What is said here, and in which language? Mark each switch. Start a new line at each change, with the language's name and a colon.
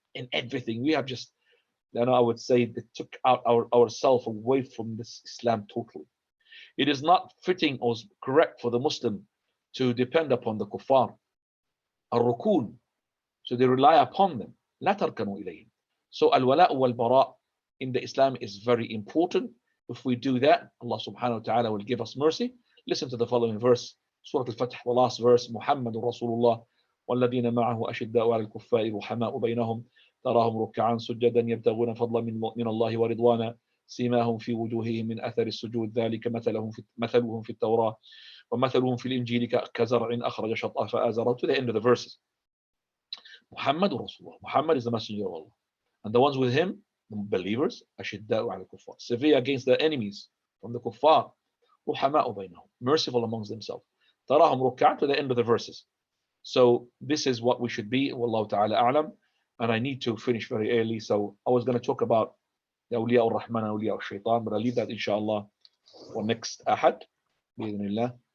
English: In everything, we have just, I would say, they took out ourselves away from this Islam totally. It is not fitting or correct for the Muslim to depend upon the kuffar, al-rukun, so they rely upon them.
Arabic: لا تركنوا إليهم.
English: So al-wala' wal-bara' in the Islam is very important. If we do that, Allah subhanahu wa ta'ala will give us mercy. Listen to the following verse, Surah Al-Fatih, the last verse,
Arabic: Muhammad Rasulullah والذين معه أشداء على الكفار رحماء بينهم تراهم ركعا سجدا يبتغون فضلا من الله ورضوانا سيماهم في وجوههم من أثر السجود ذلك مثلهم في التوراة ومثلهم في الإنجيل كزرع أخرج شطأه فآزره,
English: to the end of the verses. Muhammad Rasulullah, Muhammad is the messenger of Allah, and the ones with him, the believers,
Arabic: أشداء على الكفار,
English: severe against their enemies from the kuffar,
Arabic: رحماء بينهم,
English: merciful amongst themselves,
Arabic: تراهم ركعا,
English: to the end of the verses. So this is what we should be, Wallahu ta'ala a'lam. And I need to finish very early, so I was going to talk about the awliya al-Rahman and awliya al-Shaytan, but I'll leave that inshallah for next ahad, bi'idhnillah.